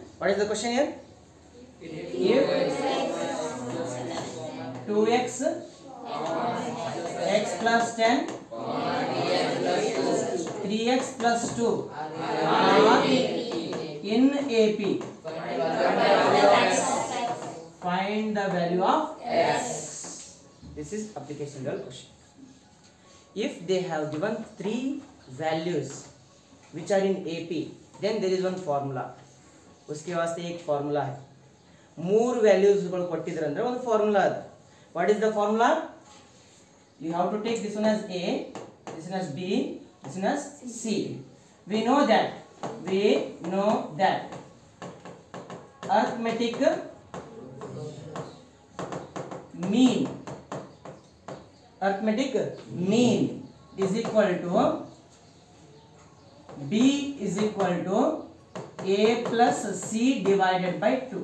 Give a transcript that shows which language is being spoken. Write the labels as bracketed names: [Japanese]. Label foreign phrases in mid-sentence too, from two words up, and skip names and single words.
[English] What is the question here? If 2x x plus 10 3x plus 2 are in AP, find the value of x. This is application level question. If they have given 3 values which are in AP, then there is one formula. [Hindi] उसके वास्ते एक फॉर्मूला है. [Kannada] 3 values ಕೊಟ್ಟಿದ್ದಾರೆ ಅಂದ್ರೆ ಒಂದು ಫಾರ್ಮುಲಾ ಇದೆ. [English] What is the formula? You have to take this one as A, this one as B, this one as C. We know that arithmetic mean is equal to B is equal to A plus C divided by 2.